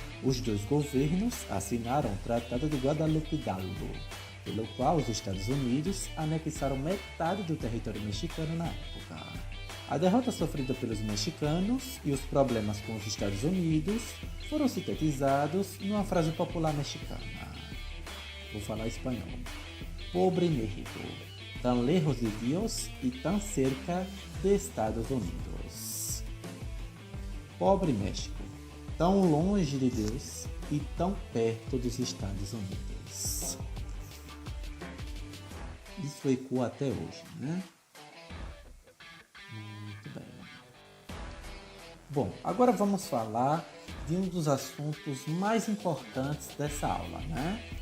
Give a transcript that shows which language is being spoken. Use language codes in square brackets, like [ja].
[pt] Os dois governos assinaram o Tratado de Guadalupe Hidalgo, pelo qual os Estados Unidos anexaram metade do território mexicano na época. A derrota sofrida pelos mexicanos e os problemas com os Estados Unidos foram sintetizados numa frase popular mexicana. Vou falar espanhol. [es] Pobre México, tan lejos de Dios y tan cerca de Estados Unidos. [pt] Pobre México, tão longe de Deus e tão perto dos Estados Unidos. Isso ecoa até hoje, né? Muito bem. Bom, agora vamos falar de um dos assuntos mais importantes dessa aula, né?